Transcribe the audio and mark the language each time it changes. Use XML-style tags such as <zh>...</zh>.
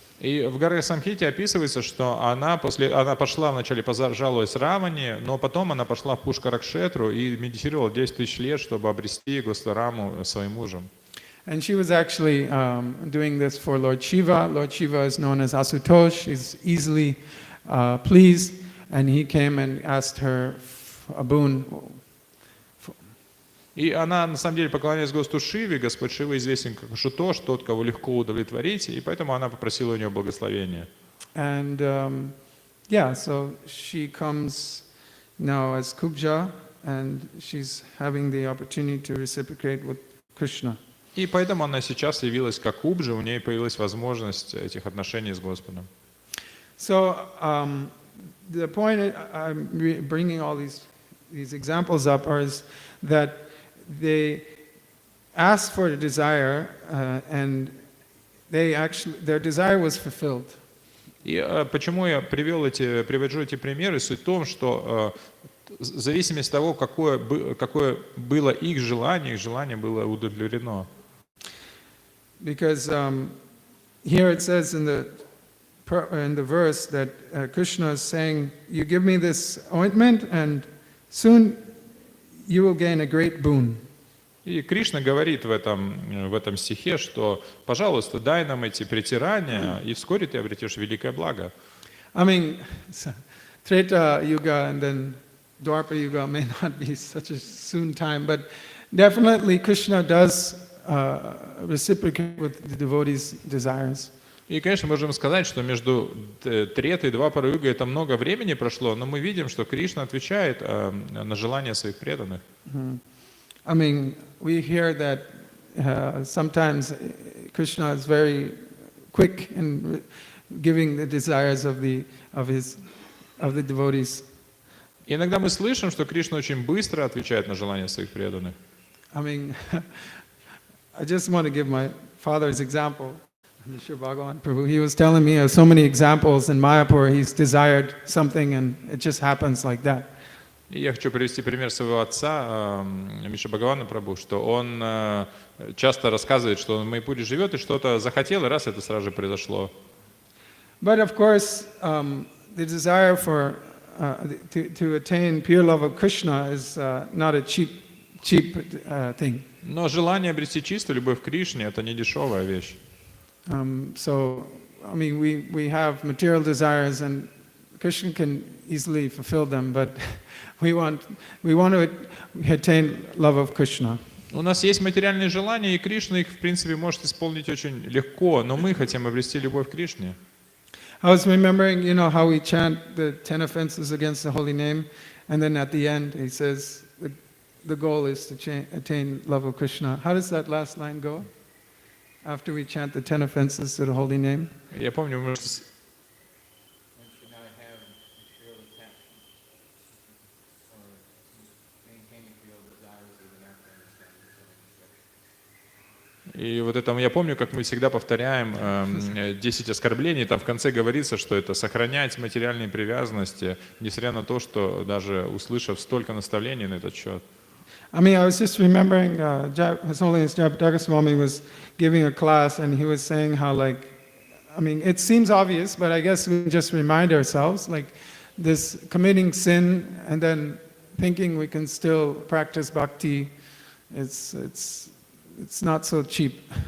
<ru>И в Гарга Самхите описывается, что она пошла вначале жалуясь Раване, но потом она пошла в Пушкаракшетру и медитировала 10 тысяч лет, чтобы обрести Госвараму своим мужем.</ru> <en>And she was actually doing this for Lord Shiva. Lord Shiva is known as Asutosh. He's easily pleased, and he came and asked her a boon.</en> <ru>И она, на самом деле, поклонялась Господу Шиве. Господь Шива известен как Ашутош, тот, кого легко удовлетворить, и поэтому она попросила у него благословения.</ru> <en>And so she comes now as Kubja, and she's having the opportunity to reciprocate with Krishna.</en> <ru>И поэтому она сейчас явилась как Кубжа, у нее появилась возможность этих отношений с Господом.</ru> <en>So the point I'm bringing all these examples up is that they asked for a desire, and their desire was fulfilled.</en> <ru>И почему я привожу эти примеры? Суть в том, что в зависимости от того, какое было их желание было удовлетворено.</ru> <en>Because here it says in the verse that Krishna is saying, "You give me this ointment, and soon you will gain a great boon."</en> <ru>И Кришна говорит в этом стихе, что, пожалуйста, дай нам эти притирания, и вскоре ты обретешь великое благо.</ru> <en>I mean, Treta Yuga and then Dwapara Yuga may not be such a soon time, but definitely Krishna does reciprocate with the devotees' desires.</en> <ru>И, конечно, можем сказать, что между Третой и Двапара Югой это много времени прошло, но мы видим, что Кришна отвечает на желания своих преданных.</ru> <en>I mean, we hear that sometimes Krishna is very quick in giving the desires of the devotees.</en> <ru>Иногда мы слышим, что Кришна очень быстро отвечает на желания своих преданных.</ru> <en>I mean, I just want to give my father's example. Mr. Bhagavan Prabhu, he was telling me of so many examples in Mayapur. He's desired something and it just happens like that.</en> <ru>И я хочу привести пример своего отца, Миши Бхагавана Прабху, что он часто рассказывает, что он в Майпуре живет и что-то захотел, и раз это сразу же произошло.</ru> <en>But of course, the desire for to attain pure love of Krishna is not a cheap thing.</en> <ru>Но желание обрести чистую любовь к Кришне — это не дешевая вещь.</ru> <en>So, I mean, we have material desires, and Krishna can easily fulfill them, but we want to attain love of Krishna.</en> <ru>У нас есть материальные желания, и Кришна их, в принципе, может исполнить очень легко, но мы хотим обрести любовь к Кришне.</ru> <en>I was remembering, how we chant the 10 offenses against the holy name, and then at the end he says the goal is to attain love of Krishna. How does that last line go? After we chant the 10 offenses to the holy name?</en> <ru>Я помню, мы И вот это я помню, как мы всегда повторяем 10 оскорблений, там в конце говорится, что это сохранять материальные привязанности, несмотря на то, что даже услышав столько наставлений на этот счет.</ru> <en>I mean, I was just remembering His Holiness Jagadagoswami was giving a class, and he was saying how, it seems obvious, but I guess we just remind ourselves, this committing sin and then thinking we can still practice bhakti, it's not so cheap.</en>